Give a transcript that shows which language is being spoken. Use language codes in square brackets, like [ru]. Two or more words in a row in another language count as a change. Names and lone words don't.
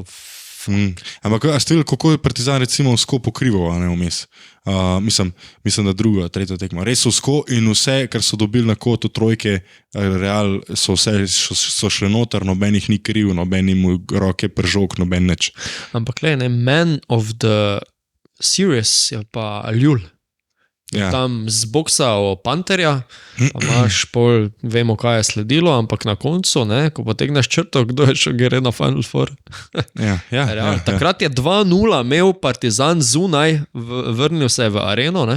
[sl] Ampak, a ste videli, kako je Partizan recimo vsko pokrival, a ne vmes? Mislim, da druga, tretja tekma. Res so vsko in vse, kar so dobili na kotu trojke, Real, so šli noter, noben jih ni kriv, noben jim roke pržog, noben nič. Ampak le, ne, [en] man of the series [sl] je pa Ljul. Ja. Tam zboksal Panterja, pa imaš pol, vemo, kaj je sledilo, ampak na koncu, ne, ko potegneš črto, kdo je še gre na Final Four. Ja. Takrat je 2-0 imel Partizan zunaj, vrnil se je v areno, ne,